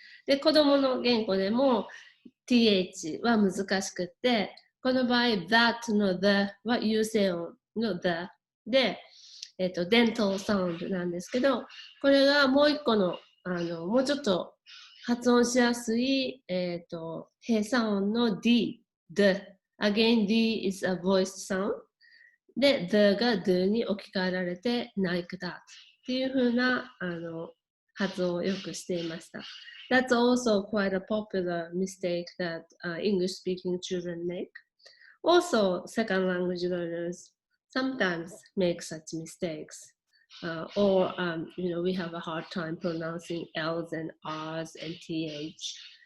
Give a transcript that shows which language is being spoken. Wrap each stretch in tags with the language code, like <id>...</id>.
<ja>で、子供の言語でも th は難しくって、この場合 that の the は有声音の the で、dental sound なんですけど、これがもう一個の、もうちょっと発音しやすい、閉鎖音の d, the.</ja> <en>Again, d is a voiced sound.</en> <ja>で、the が do に置き換えられて</ja> <en>like that</en> <ja>っていう風な発音をよくしていました。</ja> <en>That's also quite a popular mistake that English-speaking children make. Also, second language learners sometimes make such mistakes. Or, we have a hard time pronouncing L's and R's and TH.</en>